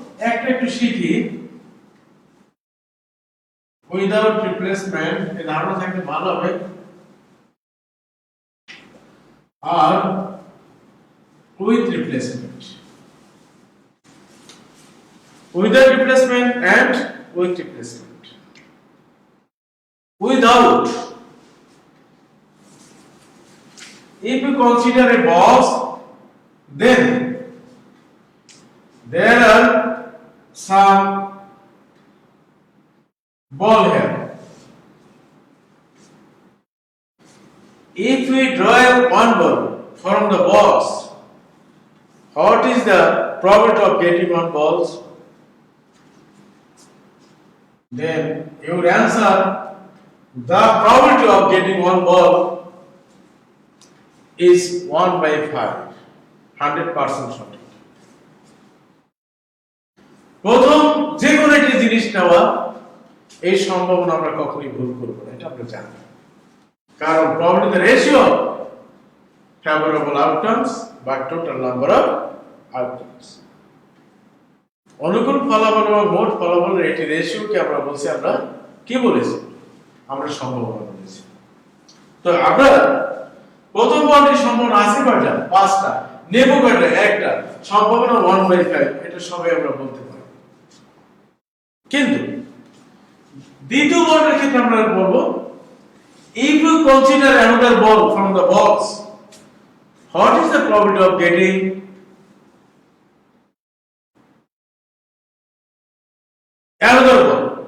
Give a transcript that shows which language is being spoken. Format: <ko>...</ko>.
<bn>একটা একটু শিখি, উইদাউট রিপ্লেসমেন্ট এর ধারণা থাকলে ভালো হবে, আর with replacement,</bn> <en>without replacement and with replacement. Without, if you consider a box, then there are some ball here. If we draw one ball from the box, what is the probability of getting one balls? Then your answer, the probability of getting one ball is 1/5,</en> <bn>100% সঠিক। প্রথম যে কোনো একটি জিনিস নেওয়া, এই সম্ভাবনা আমরা কখনোই ভুল করব না, এটা আমরা জানি, কারণ</bn> <en>probability the ratio of favorable outcomes by total number of outcomes,</en> <bn>অনুকূল ফলাফল এবং মোট ফলাফলের একটি রেশিওকে আমরা বলছি, আমরা কি বলেছি, আমরা সম্ভাবনা বলেছি। তো আমরা প্রথম বলটির সম্ভাবনা আছে কয়টা, 5টা, নেব কয়টা, একটা, সম্ভাবনা 1/5, এটা সবাই আমরা বলতে পারি। কিন্তু দ্বিতীয় বলটির ক্ষেত্রে আমরা বলবো,</bn> <en>if you consider another ball from the box, what is the probability of getting another ball?</en>